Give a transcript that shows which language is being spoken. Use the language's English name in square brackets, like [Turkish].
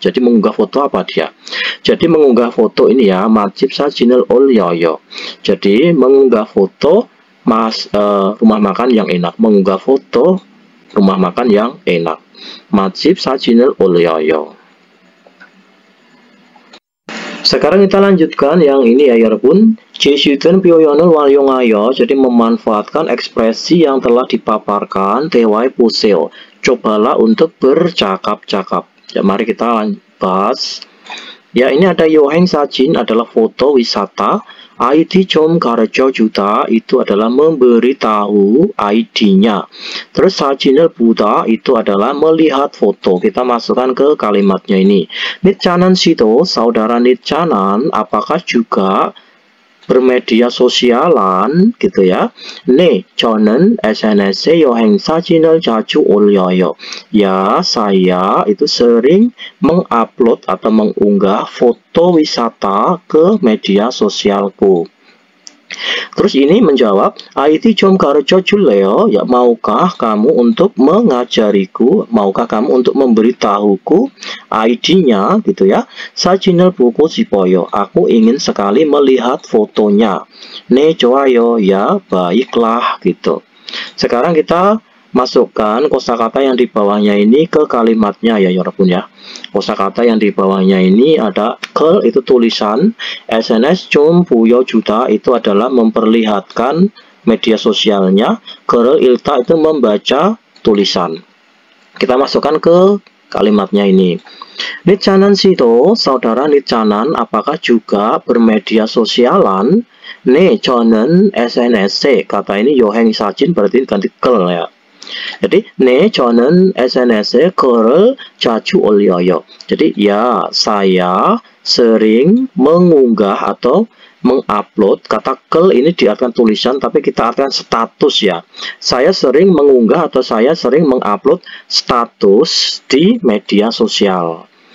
[Indonesian] Jadi mengunggah foto apa dia? Jadi mengunggah foto ini ya, [Korean] 맛집 사진을 올려요. [Indonesian] Jadi mengunggah foto rumah makan yang enak. Mengunggah foto rumah makan yang enak. [Korean] 맛집 사진을 올려요. [Indonesian] Sekarang kita lanjutkan yang ini ya 여러분. [Korean] 제시된 표현을 활용하여. [Indonesian] Jadi memanfaatkan ekspresi yang telah dipaparkan. [Korean] 대화해 보세요. [Indonesian] Cobalah untuk bercakap-cakap. Ya, mari kita bahas. Ya, ini ada 여행 사진 adalah foto wisata. [Korean] ID 좀 가르쳐 주다 [Indonesian] itu adalah memberitahu ID-nya. Terus [Korean] 사진을 보다 [Indonesian] itu adalah melihat foto. Kita masukkan ke kalimatnya ini. Nichanan 씨도 saudara Nichanan apakah juga bermedia sosialan gitu ya. [Korean] 네, 저는 SNS에 여행 사진을 자주 올려요. [Indonesian] Ya, saya itu sering mengupload atau mengunggah foto wisata ke media sosialku. Terus ini menjawab, [Korean] ID 좀 가르쳐 줄래요? [Indonesian] Ya, maukah kamu untuk mengajariku? Maukah kamu untuk memberitahuku ID-nya gitu ya? [Korean] 사진을 보고 싶어요. [Indonesian] Aku ingin sekali melihat fotonya. [Korean] 네, 좋아요. [Indonesian] Ya, baiklah gitu. Sekarang kita masukkan kosakata yang di bawahnya ini ke kalimatnya ya 여러분 ya. Kosakata yang di bawahnya ini ada 글 itu tulisan, [Korean] SNS 좀 보여주다 [Indonesian] itu adalah memperlihatkan media sosialnya, [Korean] 글 읽다 [Indonesian] itu membaca tulisan. Kita masukkan ke kalimatnya ini. Nichanan 씨도 saudara Nichanan apakah juga bermedia sosialan? [Korean] 네, 저는 SNS에. [Indonesian] Kata ini 여행 사진 berarti ganti 글 ya. [Korean] Jadi 네 저는 SNS에 글을 자주 올려요. [Indonesian] Jadi ya saya sering mengunggah atau mengupload. Kata kel ini diartikan tulisan, tapi kita artikan status ya. Saya sering mengunggah atau saya sering mengupload status di media sosial.